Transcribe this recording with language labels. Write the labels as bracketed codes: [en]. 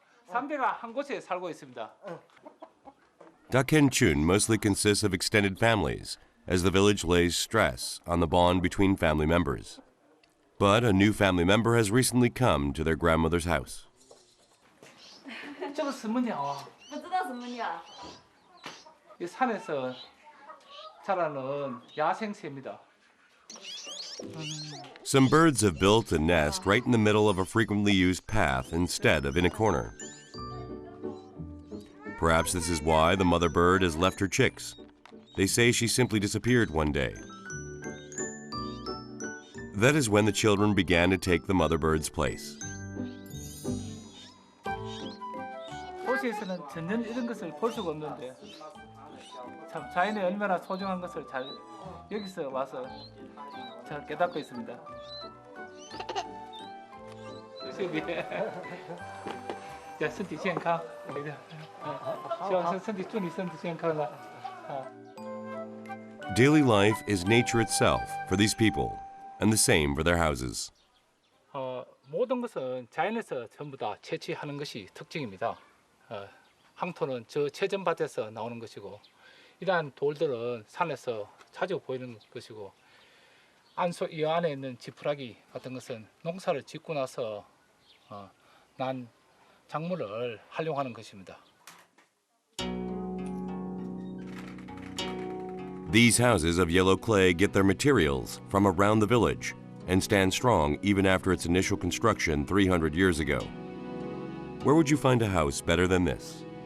[ko] 3대가 한 곳에 살고 있습니다. [en] Dakhenchun mostly consists of extended families, as the village lays stress on the bond between family members. But a new family member has recently come to their grandmother's house. [zh] 这个什么鸟啊？不知道什么鸟。 [ko] 이 산에서 자라는 야생새입니다. [en] Some birds have built a nest right in the middle of a frequently used path instead of in a corner. Perhaps this is why the mother bird has left her chicks. They say she simply disappeared one day. That is when the children began to take the mother bird's place. [ko] 도시에서는 전혀 이런 것을 볼 수가 없는데 참 자연이 얼마나 소중한 것을 잘 여기서 와서 잘 깨닫고 있습니다. [zh] 身体健康，希望祝你身体健康了。 [en] Daily life is nature itself for these people, and the same for their houses. [ko] 모든 것은 자연에서 전부 다 채취하는 것이 특징입니다. 황토는 저 채전밭에서 나오는 것이고, 이러한 돌들은 산에서 자주 보이는 것이고, 이 안에 있는 지푸라기 같은 것은 농사를 짓고 나서 난 작물을 활용하는 것입니다. [en] These houses of yellow clay get their materials from around the village and stand strong even after its initial construction 300 years ago. Where would you find a house better than this?